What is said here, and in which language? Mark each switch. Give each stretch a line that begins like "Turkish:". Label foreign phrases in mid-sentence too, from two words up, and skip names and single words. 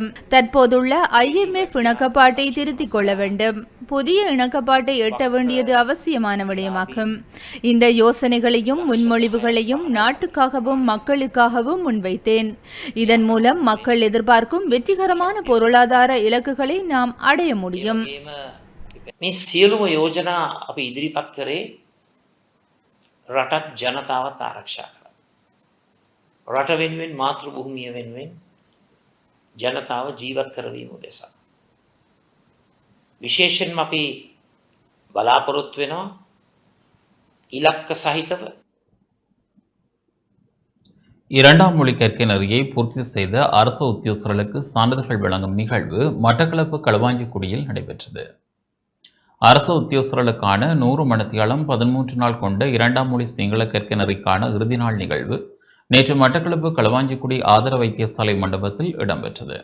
Tamil: தற்போதுள்ள IMF இணக்கப்பாட்டை திருத்திக் கொள்ள வேண்டும். புதிய இணக்கப்பாட்டை எட்ட வேண்டியது அவசியமான விடயமாகும். இந்த யோசனைகளையும் முன்மொழிவுகளையும் நாட்டுக்காகவும் மக்களுக்காகவும் முன்வைத்தேன். இதன் மூலம் மக்கள் எதிர்பார்க்கும் வெற்றிகரமான பொருளாதார இலக்குகளை நாம் அடைய முடியும்.
Sinhala: මේ සියලුම යෝජනා අපි ඉදිරිපත් කරේ රටත් ජනතාවත් ආරක්ෂා කරන්න. රට වෙනුවෙන් මාතෘ භූමිය වෙනුවෙන් ජනතාව ජීවත් කරවීම උදෙසා. විශේෂයෙන්ම අපි බලාපොරොත්තු වෙනවා ඉලක්ක සහිතව
Tamil: இரண்டாம் மொழி கற்கை நெறியை பூர்த்தி செய்த அரசு உத்தியோகஸ்தர்களுக்கு சான்றிதழ்கள் வழங்கும் நிகழ்வு மட்டக்களப்பு களுவாஞ்சிக்குடியில் நடைபெற்றது. அரசு உத்தியோகஸ்தர்களுக்கான 100 மணித்தியாலம் 13 நாள் கொண்ட இரண்டாம் மொழி சிங்கள கற்கை நெறிக்கான இறுதி நாள் நிகழ்வு நேற்று மட்டக்களப்பு களுவாஞ்சிக்குடி ஆதர வைத்தியசாலை மண்டபத்தில் இடம்பெற்றது.